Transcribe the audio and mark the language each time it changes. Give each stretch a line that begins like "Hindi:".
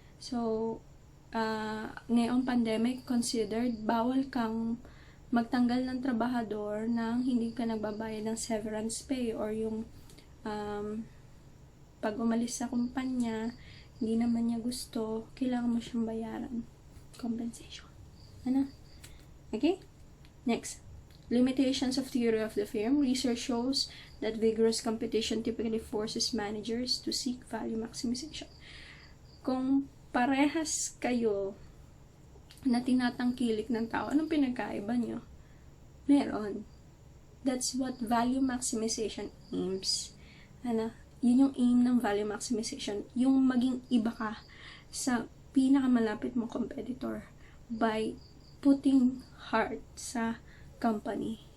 Filipino: So, ngayong pandemic considered, bawal kang magtanggal ng trabahador nang hindi ka nagbabayad ng severance pay or yung pag umalis sa kumpanya, hindi naman niya gusto, kailangan mo siyang bayaran.
English: Compensation. Okay? Next. Limitations of theory of the firm. Research shows that vigorous competition typically forces managers to seek value maximization.
Filipino: Kung parehas kayo na tinatangkilik ng tao, anong pinagkaiba nyo? Meron.
English: That's what value maximization aims.
Filipino: Yun yung aim ng value maximization. Yung maging iba ka sa pinakamalapit mong competitor
English: by putting heart
Filipino: sa company.